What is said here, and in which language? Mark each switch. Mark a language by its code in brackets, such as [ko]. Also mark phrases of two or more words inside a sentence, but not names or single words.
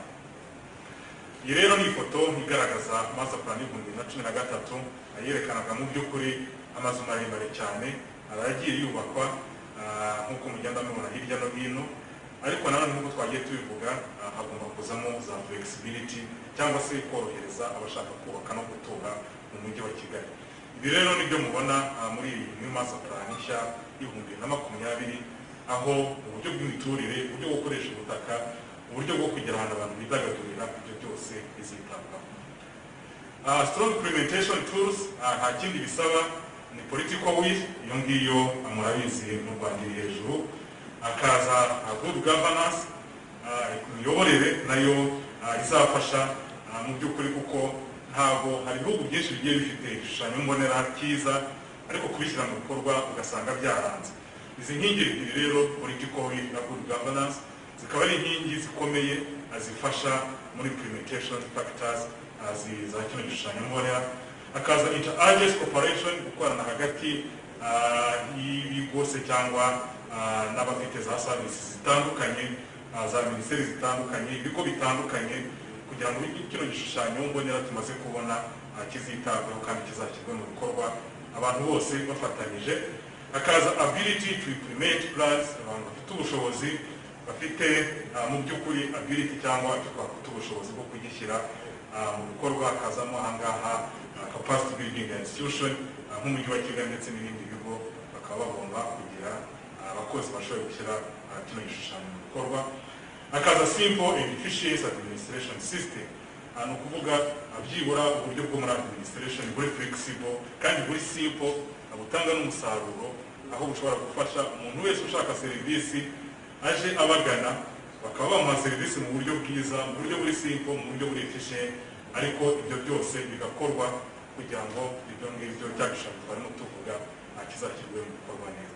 [rw] Iyi rero ni ifoto igaragaza [en] master plan [rw] y'2013, yerekanaga mu by'ukuri amazu maremare cyane aragiye yubakwa nk'uko mugenda mubona hirya no hino, ariko nanone nk'uko twagiye tubivuga hagomba kuzamo za flexibility cyangwa se korohereza abashaka kubaka no gutura mu mujyi wa Kigali. Ibi rero nibyo mubona muri [en] new master plan [rw] nshya y'2020, aho uburyo bw'imiturire, uburyo bwo gukoresha ubutaka, uburyo bwo kugira ahantu abantu bidagadurira, ibyo byose bizitabwaho. [en] Strong implementation tools, [rw] nta kindi bisaba, ni [en] political will, [rw] iyo ngiyo murabizi mu Rwanda iri hejuru. [en] Akaza good governance, [rw] imiyoborere nayo izafasha mu by'ukuri, kuko ntabwo hari ibihugu byinshi bigiye bifite igishushanyo mbonera cyiza ariko kubishyira mu bikorwa ugasanga byaranze. Izi nkingi ebyiri rero [en] political will [rw] na [en] good governance [rw] zikaba ari inkingi zikomeye azifasha muri [en] implementation factors [rw] za kino gishushanyo mbonera. Akaza [en] inter-agency cooperation, [rw] gukorana hagati y'ibigo se cyangwa n'abafite za services zitandukanye, za minisiteri zitandukanye, ibigo bitandukanye, kugira ngo kino gishushanyo mbonera tumaze kubona kizitabwaho kandi kizashyirwa mu bikorwa abantu bose bafatanyije. [en] Akaza ability to implement plans, [rw] abantu bafite ubushobozi, bafite mu by'ukuri ability cyangwa bafite ubushobozi bwo kugishyira mu bikorwa. Akazamo ahangaha [en] capacity building institution [rw] nk'umujyi wa Kigali ndetse n'ibindi bigo bakaba bagomba kugira abakozi bashoboye gushyira kino gishushanyo mu bikorwa. [en] Akaza simple and efficient administration system, [rw] ni ukuvuga byibura uburyo bwo muri administration buri flexible kandi buri simple, butanga n'umusaruro, aho bushobora gufasha umuntu wese ushaka serivisi aje abagana bakaba bamuha serivisi mu buryo bwiza, mu buryo buri simple, mu buryo buri efficient, ariko ibyo byose bigakorwa kugira ngo ibyo ngibyo cyagishaka barimo tuvuga kizashyirwe mu bikorwa neza.